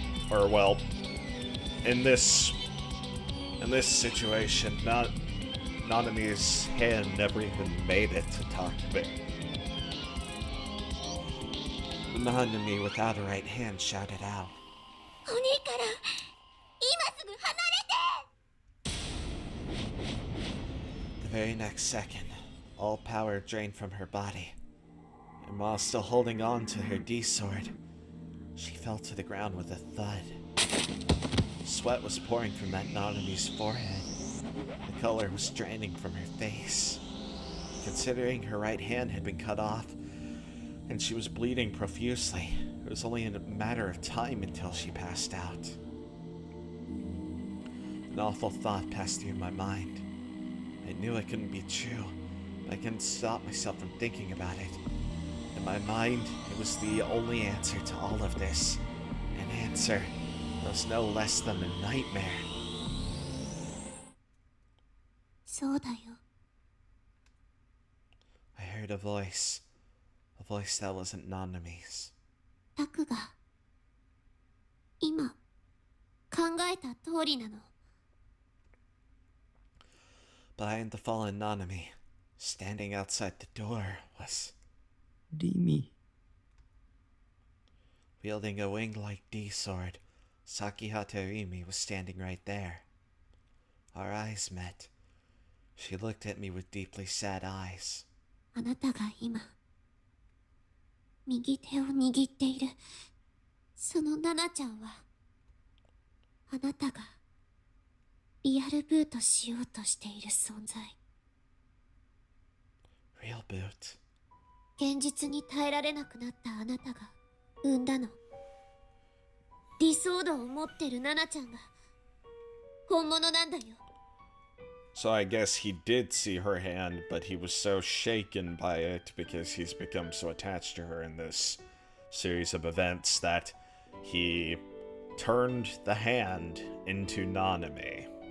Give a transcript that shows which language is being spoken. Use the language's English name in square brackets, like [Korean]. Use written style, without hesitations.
[English] Or, well, in this situation, Nanami's hand never even made it to Takebe. The Nanami without a right hand shouted out. [Japanese] お兄から今すぐ離れて。 [English] The very next second, all power drained from her body, and while still holding on to her D-sword, she fell to the ground with a thud. Sweat was pouring from that Nanami's forehead. The color was draining from her face. Considering her right hand had been cut off, and she was bleeding profusely. It was only a matter of time until she passed out. An awful thought passed through my mind. I knew it couldn't be true, but I couldn't stop myself from thinking about it. In my mind, it was the only answer to all of this. An answer that was no less than a nightmare. [Japanese] そうだよ。 [English] I heard a voice that wasn't Nanami's. [Japanese] タクが今考えた通りなの。 [English] Behind the fallen Nanami, standing outside the door, was [Japanese] リミ。 [English] wielding a wing-like D-sword. Sakihata Rimi was standing right there. Our eyes met. She looked at me with deeply sad eyes. [Japanese] あなたが今右手を握っているそのナナちゃんはあなたがリアルブートしようとしている存在。 [English] Real boot. [Japanese] 現実に耐えられなくなったあなたが産んだの。理想度を持ってるナナちゃんが本物なんだよ。 [English] So I guess he did see her hand, but he was so shaken by it because he's become so attached to her in this series of events that he turned the hand into Nanami.